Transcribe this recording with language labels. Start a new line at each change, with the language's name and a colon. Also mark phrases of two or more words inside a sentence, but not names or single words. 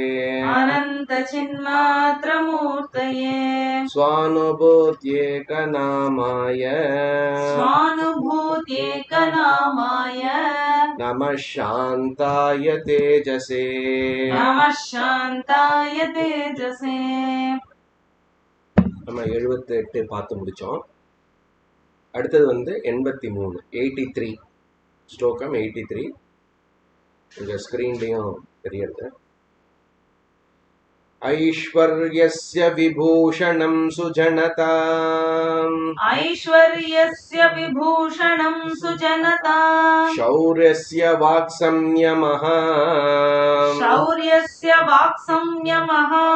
Sanskrit: अनन्तचिन्मात्रमूर्तये स्वानुभूत्येकनामाय स्वानुभूत्येकनामाय नमः शान्ताय तेजसे नमः शान्ताय तेजसे
Tamil: நம்ம 78 பார்த்து முடிச்சோம். அடுத்தது வந்து 83 83 ஸ்லோகம் 83 இந்த ஸ்கிரீன்லயும் தெரியுது.
Sanskrit: ऐश्वर्यस्य विभूषणं सुजनता ऐश्वर्यस्य विभूषणं सुजनता शौर्यस्य वाक्संयमः शौर्यस्य वाक्संयमः